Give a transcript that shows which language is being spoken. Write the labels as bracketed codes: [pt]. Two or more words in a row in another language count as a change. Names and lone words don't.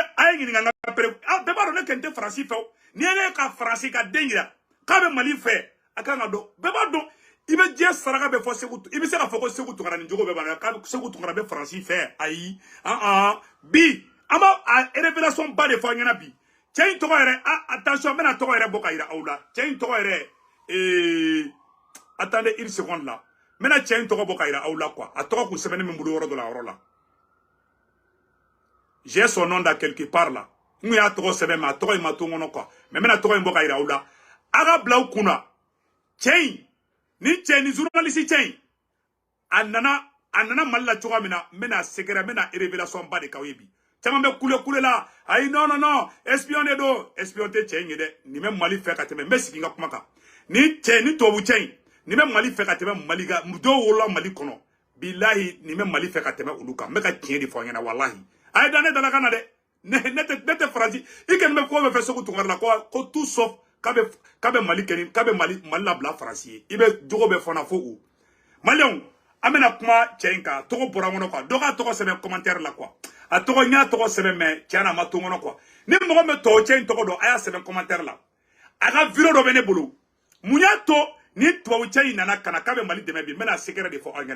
[bm] a ye ɲininka n ka bɛɛ b'a dɔn ne kɛn tɛ faransi fɛ ni ye ne ka faransi ka den yira k'a bɛ Mali fɛ a kan ka dɔn bɛɛ b'a dɔn i bɛ diɲɛ saraka bɛ fɔ Segu i bɛ se k'a fɔ ko Segu Tunkara nin jogo bɛɛ b'a la k'a Segu Tunkara bɛ faransi fɛ ayi bi an b'a révélation ba de fɔ an ɲɛna bi cɛ in tɔgɔ yɛrɛ attention n bɛna tɔgɔ yɛrɛ bɔ ka yira aw la cɛ in tɔgɔ yɛrɛ [fr] attendez une seconde là [bm] n bɛna cɛ in tɔgɔ bɔ ka yira aw la quoi a tɔgɔ kun sɛbɛnnen min bolo yɔrɔ dɔ la yɔrɔ la [fr] j'ai son nom dans quelque part là [bm] n y'a tɔgɔ sɛbɛn mais a tɔgɔ in ma to n kɔnɔ quoi mais n bɛna tɔgɔ in bɔ ka yira aw la a ka bila aw kunna cɛ in ni cɛ ni journaliste cɛ in a nana Mali la cogoya min na n bɛna secret n bɛna révélation ba de k'aw ye bi caman bɛ kule la ayi non espion de don espion tɛ cɛ in ye dɛ nin bɛ Mali fɛ ka tɛmɛ n bɛ sigi n ka kuma kan ni cɛ ni tubabu cɛ in nin bɛ Mali fɛ ka tɛmɛ Mali kan dɔw wolola Mali kɔnɔ bilahi nin bɛ Mali fɛ ka tɛmɛ olu kan n bɛ ka tiɲɛ de fɔ an ɲɛna walahi a ye dan ne dala kan na dɛ ne tɛ faransi i kɛni bɛ ko bɛ fɛ Segu Tunkara la ko [fr] tout sauf [bm] k'a bɛ Mali kɛni k'a bɛ Mali labila faransi ye i bɛ jogo bɛ fɔna fo o maliyɛnw an bɛna kuma cɛ in kan tɔgɔ bɔra n kɔnɔ quoi dɔ ka tɔgɔ sɛbɛn commentaire la quoi a tɔgɔ n y'a tɔgɔ sɛbɛn mais tiɲɛ na a ma to n kɔnɔ quoi ni mɔgɔ min tɔgɔ cɛ in tɔgɔ dɔn a y'a sɛbɛn commentaire la a ka vidéo dɔ bɛ ne bolo mun y'a to ni tubabu cɛ in nana ka na k'a bɛ Mali dɛmɛ bi n bɛna secret de fɔ aw